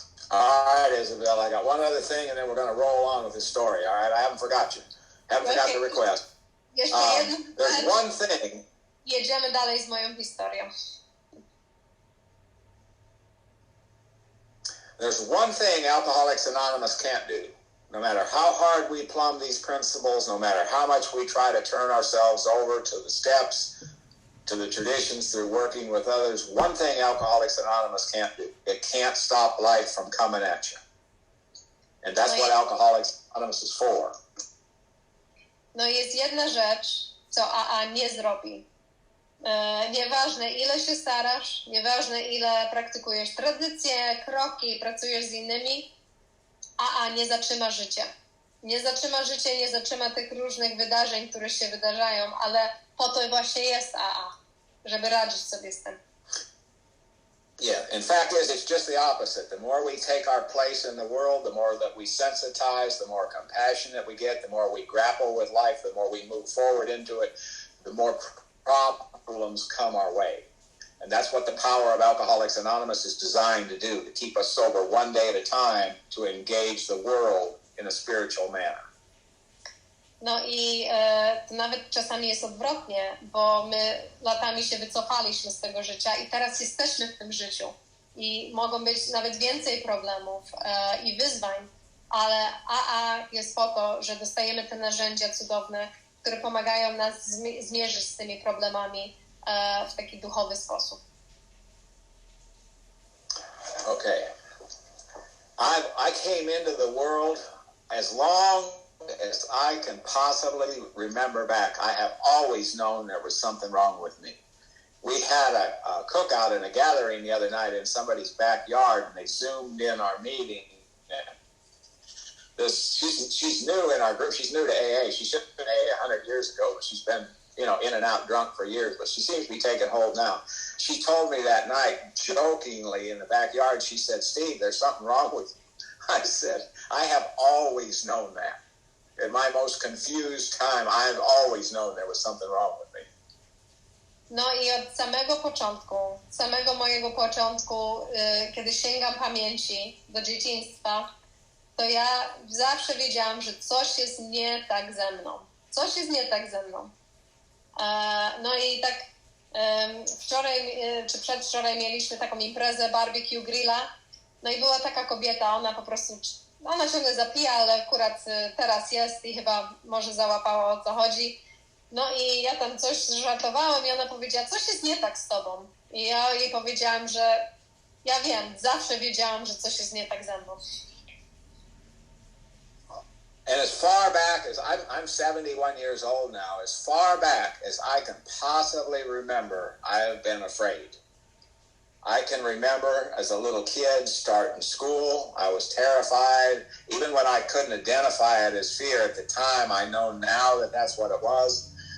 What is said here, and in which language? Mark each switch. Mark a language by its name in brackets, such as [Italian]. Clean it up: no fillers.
[English] All right, Isabel, I got one other thing and then we're going to roll on with this story. All right, I haven't forgot you. Haven't forgot the request. [Polish] Jeszcze jedno. [English] There's one thing. [Polish] Jedziemy dalej z moją historią. [English] There's one thing Alcoholics Anonymous can't do. No matter how hard we plumb these principles, no matter how much we try to turn ourselves over to the steps, to the traditions through working with others, one thing Alcoholics Anonymous can't do. It can't stop life from coming at you. And that's what Alcoholics Anonymous is for. [Polish] No jest jedna rzecz, co AA nie zrobi. Nieważne ile się starasz, nieważne ile praktykujesz tradycje, kroki, pracujesz z innymi, AA nie zatrzyma życia. Nie zatrzyma życia, nie zatrzyma tych różnych wydarzeń, które się wydarzają, ale po to właśnie jest AA, żeby radzić sobie z tym. [English] Yeah, in fact it's just the opposite. The more we take our place in the world, the more that we sensitize, the more compassionate we get, the more we grapple with life, the more we move forward into it, the more problems come our way. And that's what the power of Alcoholics Anonymous is designed to do, to keep us sober one day at a time, to engage the world in a spiritual manner. [Polish] No i to nawet czasami jest odwrotnie, bo my latami się wycofaliśmy z tego życia i teraz jesteśmy w tym życiu. I mogą być nawet więcej problemów i wyzwań, ale AA jest po to, że dostajemy te narzędzia cudowne, które pomagają nas zmierzyć z tymi problemami w taki duchowy sposób. [English] Okay. I came into the world as long as I can possibly remember back. I have always known there was something wrong with me. We had a cookout and a gathering the other night in somebody's backyard, and they zoomed in our meeting. She's new in our group. She's new to AA. She should have been AA 100 years ago, but she's been, in and out drunk for years, but she seems to be taking hold now. She told me that night, jokingly in the backyard, she said, "Steve, there's something wrong with you." I said, "I have always known that. In my most confused time, I have always known there was something wrong with me." [Polish] No i od samego mojego początku, kiedy sięgam pamięci do dzieciństwa, to ja zawsze wiedziałam, że coś jest nie tak ze mną. Coś jest nie tak ze mną. No i tak wczoraj czy przedwczoraj mieliśmy taką imprezę barbecue grilla, no i była taka kobieta, ona po prostu ona ciągle zapija, ale akurat teraz jest i chyba może załapała, o co chodzi. No i ja tam coś żartowałam i ona powiedziała, coś jest nie tak z tobą. I ja jej powiedziałam, że ja wiem, zawsze wiedziałam, że coś jest nie tak ze mną. [English] And as far back as I'm 71 years old now, as far back as I can possibly remember, I have been afraid. I can remember as a little kid starting school, I was terrified. Even when I couldn't identify it as fear at the time, I know now that that's what it was.